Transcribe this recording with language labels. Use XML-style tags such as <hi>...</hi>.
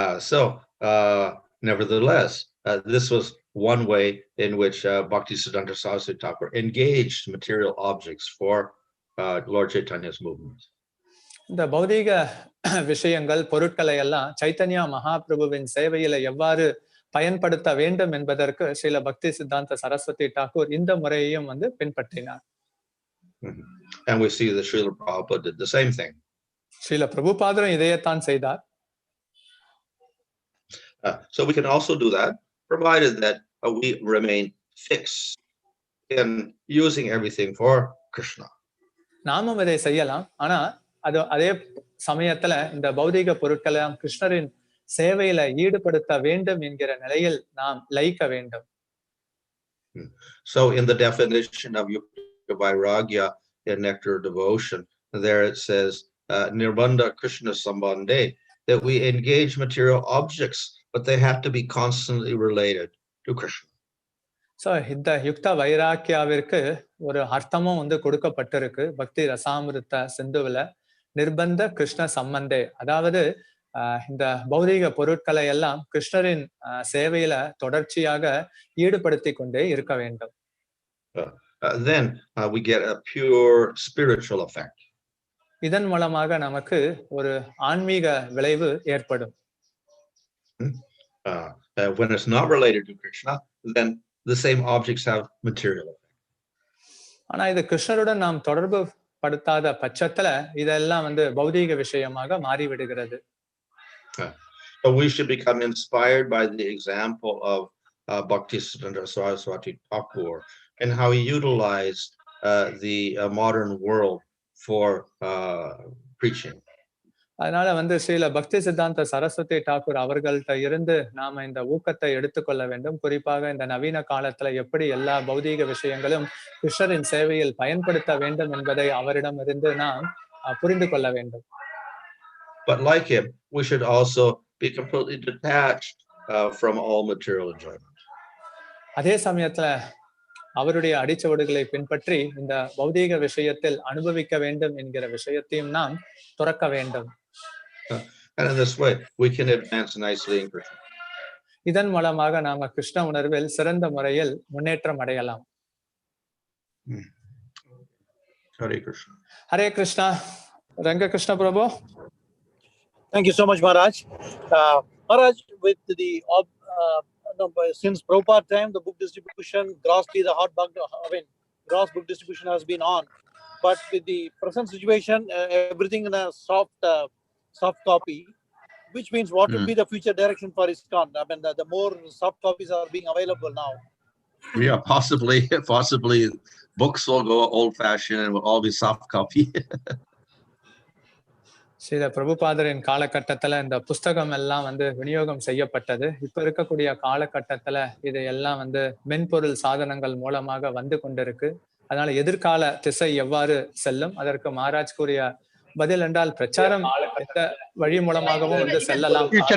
<en>So nevertheless, this was one way in which Bhaktisiddhanta Sarasvati Thakur engaged material objects for Lord Chaitanya's movement.</en> <ta>இந்த பௌதீக விஷயங்கள் பொருட்களை எல்லாம் சைத்தன்யா மகாபிரபுவின் சேவையில எவ்வாறு பயன்படுத்த வேண்டும் என்பதற்கு ஸ்ரீல பக்தி சித்தாந்த சரஸ்வதி தாக்கூர் இந்த முறையையும் வந்து பின்பற்றினார்.</ta> <en>And we see that Srila Prabhupada did the same thing.</en> <ta>Srila பிரபுபாதரும் இதையத்தான் செய்தார்.</ta> <en>So we can also do that, provided that we remain fixed in using everything for Krishna.</en> <ta>நாமும் இதை செய்யலாம். ஆனா அதே சமயத்துல இந்த பௌதிக பொருட்களை கிருஷ்ணரின் சேவையில ஈடுபடுத்த வேண்டும் என்கிற நிலையில் நாம் லயிக்க வேண்டும்.</ta> <en>So in the definition of Yukta Vairagya in Nectar Devotion, there it says,</en> <sa>Nirbandha Krishna Sambandhe,</sa> <en>that we engage material objects, but they have to be constantly related to Krishna.</en> <ta>So இந்த யுக்த வைராக்கியாவிற்கு ஒரு அர்த்தமும் கொடுக்கப்பட்டிருக்கு பக்தி ரசாமிருத்த சிந்துவில.</ta> <sa>நிர்பந்த கிருஷ்ண சம்பந்தே,</sa> <ta>அதாவது இந்த பௌதிக பொருட்களை எல்லாம் கிருஷ்ணரின் சேவையில தொடர்ச்சியாக ஈடுபடுத்தி கொண்டே இருக்க வேண்டும்.</ta> <en>Then we get a pure spiritual effect.</en> <ta>இதன் மூலமாக நமக்கு ஒரு ஆன்மீக விளைவு ஏற்படும்.</ta> <en>When it's not related to Krishna, then the same objects have material effect.</en> <ta>ஆனா இது கிருஷ்ணருடன் நாம் தொடர்பு படுத்தாத பட்சத்துல இதெல்லாம் பௌதீக விஷயமாக மாறிவிடுகிறது.</ta> <en>So we should become inspired by the example of Bhaktisiddhanta Sarasvati Thakur and how he utilized the modern world for preaching.</en> <ta>அதனால ஸ்ரீல பக்தி சித்தாந்த சரஸ்வதி டாக்கூர் அவர்கள்ட்ட இருந்து நாம இந்த ஊக்கத்தை எடுத்துக்கொள்ள வேண்டும். குறிப்பாக இந்த நவீன காலத்துல எப்படி எல்லா பௌதீக விஷயங்களும் கிருஷ்ணரின் சேவையில் பயன்படுத்த வேண்டும் என்பதை அவரிடமிருந்து நாம் புரிந்து கொள்ள வேண்டும்.</ta> <en>But like him, we should also be completely detached from all material enjoyment.</en> <ta>அதே சமயத்துல அவருடைய அடிச்சுவடுகளை பின்பற்றி இந்த பௌதீக விஷயத்தில் அனுபவிக்க வேண்டும் என்கிற விஷயத்தையும் நாம் துறக்க வேண்டும்.</ta> <en>And in this way, we can advance nicely in Krishna.</en> <ta>இதன் மூலமாக நாம கிருஷ்ண உணர்வில் சிறந்த முறையில் முன்னேற்றம் அடையலாம்.</ta> <en>Hare Krishna. Hare Krishna. Ranga Krishna Prabhu. Thank you so much, Maharaj. Maharaj, with the since Prabhupada time, the book distribution grossly gross book distribution has been on. But with the present situation, everything in a soft copy, which means what will be the future direction for ISKCON? I mean, the more soft copies are being available now. Yeah, possibly books will go old-fashioned and will all be soft copy.</en> <ta>Srila பிரபுபாதரின் காலகட்டத்துல இந்த புஸ்தகம் எல்லாம் விநியோகம் செய்யப்பட்டது. இப்ப இருக்கக்கூடிய காலகட்டத்துல இது எல்லாம் மென்பொருள் சாதனங்கள் மூலமாக கொண்டிருக்கு. அதனால எதிர்கால திசை எவ்வாறு செல்லும் அதற்கு மகாராஜ் கூறிய பதில் என்றால் பிரச்சாரம் எந்த வழி மூலமாகவும் செல்லலாம்.</ta>